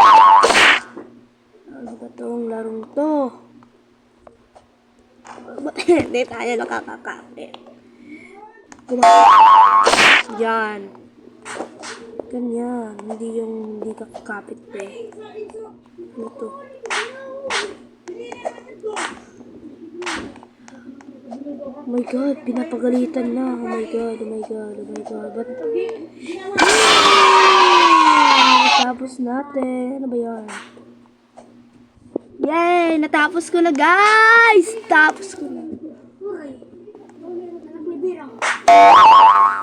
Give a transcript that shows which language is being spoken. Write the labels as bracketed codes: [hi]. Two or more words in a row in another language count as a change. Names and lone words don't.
[tl] Ano ba itong larong to? Ba't hindi tayo nakakakapit? Yan. Ganyan. Hindi yung hindi kakapit eh. Ano to? [en] Oh my god, [tl] pinapagalitan na. [en] Oh my god, oh my god, oh my god. [tl] Ba't? Natapos natin. Ano ba yan? Yay! Natapos ko na, guys! Tapos ko na.